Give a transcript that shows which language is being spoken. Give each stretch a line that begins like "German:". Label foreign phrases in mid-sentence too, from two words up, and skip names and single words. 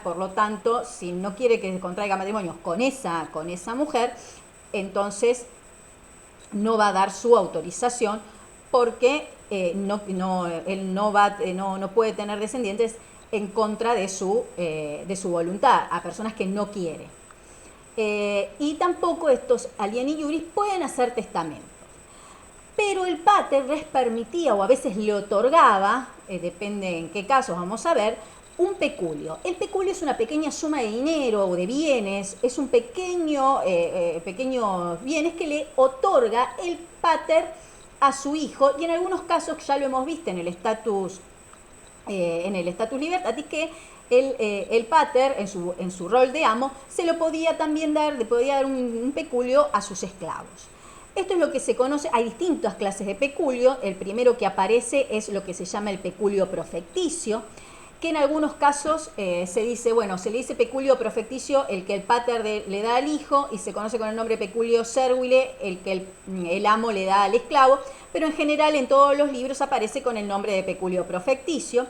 Spanish: Por lo tanto, si no quiere que contraiga matrimonio con esa mujer, entonces no va a dar su autorización, porque él no puede tener descendientes en contra de su voluntad, a personas que no quiere. Y tampoco estos
Latin: alieni iuris
Spanish: pueden hacer testamentos. Pero el pater les permitía, o a veces le otorgaba, depende en qué casos, vamos a ver, un peculio. El peculio es una pequeña suma de dinero o de bienes, es un pequeños bienes que le otorga el pater a su hijo, y en algunos casos, ya lo hemos visto en el status en el
Latin: status libertatis,
Spanish: que el pater, en su rol de amo, se lo podía también dar, le podía dar un peculio a sus esclavos. Esto es lo que se conoce, hay distintas clases de peculio. El primero que aparece es lo que se llama el peculio profecticio, que en algunos casos se dice, bueno, se le dice peculio profecticio el que el pater le da al hijo, y se conoce con el nombre peculio servile el que el amo le da al esclavo, pero en general en todos los libros aparece con el nombre de peculio profecticio.